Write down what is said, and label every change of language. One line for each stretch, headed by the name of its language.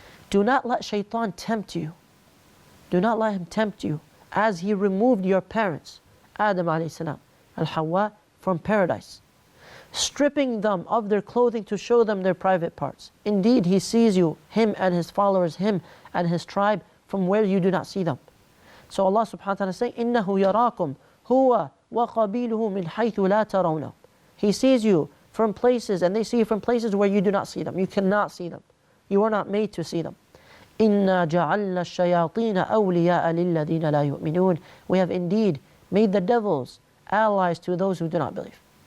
English: Do not let Shaitan tempt you. Do not let him tempt you as he removed your parents, Adam alayhi salam and Hawa, from paradise, stripping them of their clothing to show them their private parts. Indeed, he sees you, him and his followers, him and his tribe, from where you do not see them. So Allah subhanahu wa ta'ala is saying,
Arabic: إِنَّهُ يَرَاكُمْ هُوَ وَقَبِيلُهُ مِنْ حَيْثُ لَا تَرَوْنَهُ.
English: He sees you from places, and they see you from places where you do not see them. You cannot see them. You are not made to see them.
Arabic: إِنَّا جَعَلْنَا الشَّيَاطِينَ أَوْلِيَاءَ لِلَّذِينَ لَا يُؤْمِنُونَ.
English: We have indeed made the devils allies to those who do not believe.